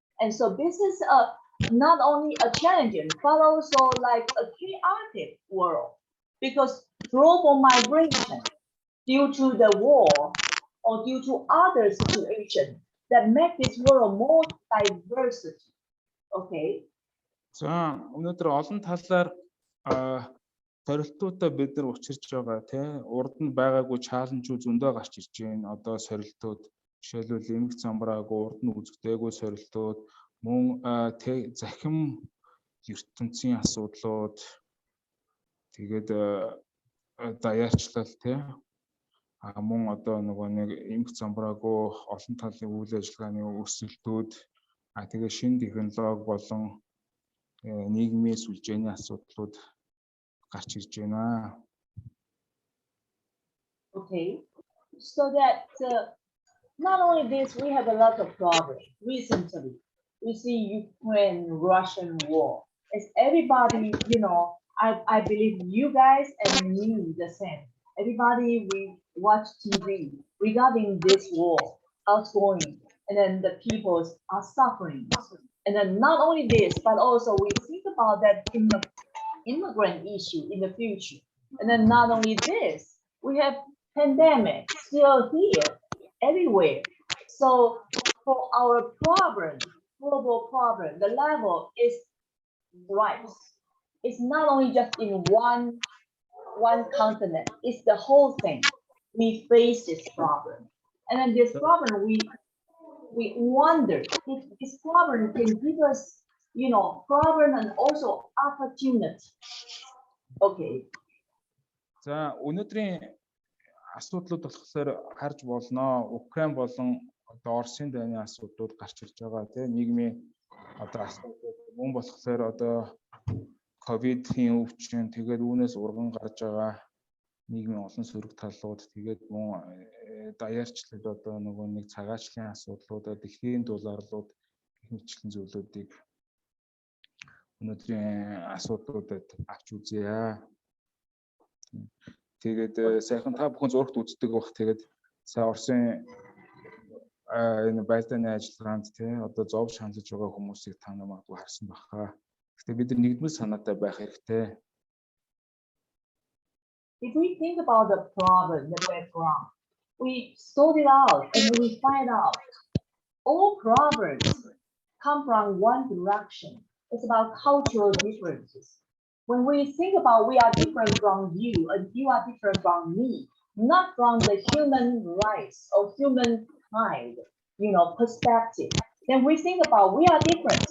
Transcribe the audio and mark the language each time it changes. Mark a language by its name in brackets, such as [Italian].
[English] And so this is not only a challenging, but also like a chaotic world, because global migration due to the war or due to other situations that make this world more diversity. Okay. [Mongolian] За өнөөдөр олон талаар сорилтуудаа бид нар учирч байгаа тийм урд нь байгаагүй чаленжүүд зөндөө гарч ирж байна. Одоо сорилтууд жишээлбэл эмх замбраагүй урд нь үзэгдээгүй сорилтууд, мөн захим ертөнцийн асуудлууд, тэгээд даяарчлал тийм мөн одоо нөгөө нэг эмх замбраагүй олон талын үйл ажиллагааны өсөлтүүд, тэгээд шинэ технологи болон нийгмийн сүлжээний асуудлууд гарч ирж байна. [English] Okay, so that not only this, we have a lot of problems. Recently, we see Ukraine-Russian war. As everybody, I believe you guys and me the same. Everybody, we watch TV regarding this war, how it's going, and then the people are suffering. And then not only this, but also we think about that in the immigrant issue in the future. And then not only this, we have pandemic still here everywhere. So for our problem, global problem, the level is right. It's not only just in one continent, it's the whole thing. We face this problem. And then this problem, we wonder if this problem can give us, problem and also opportunity. Okay. [Mongolian] За өнөөдрийн асуудлууд болохоор харж болно. Украин болон одоо Оросын дайны асуудлууд гарч ирж байгаа тийм нийгмийн одоо асуудлууд мөн болохоор одоо ковидын өвчин, тэгээд үүнээс урган гарч байгаа нийгмийн олон сөрөг талууд, тэгээд мөн даяарчлал одоо нөгөө нэг цагаачлалын асуудлууд, дэлхийн дулаарлууд гэх мэтлэн зүйлүүдийг өнөөдрийн асуудлуудад авч үзье. Тэгээд сайхан та бүхэн зурагт үздэг бах. Тэгээд сая Оросын энэ байлдааны ажиллагаанд тийм одоо зов шаналж байгаа хүмүүсийг та намайг харсан баха. Гэхдээ бид нар нэгдмэл санаатай байх хэрэгтэй. [English] If we think about the problem, the background, we sort it out and we find out all problems come from one direction. It's about cultural differences. When we think about we are different from you and you are different from me, not from the human rights or human kind, perspective, then we think about we are different.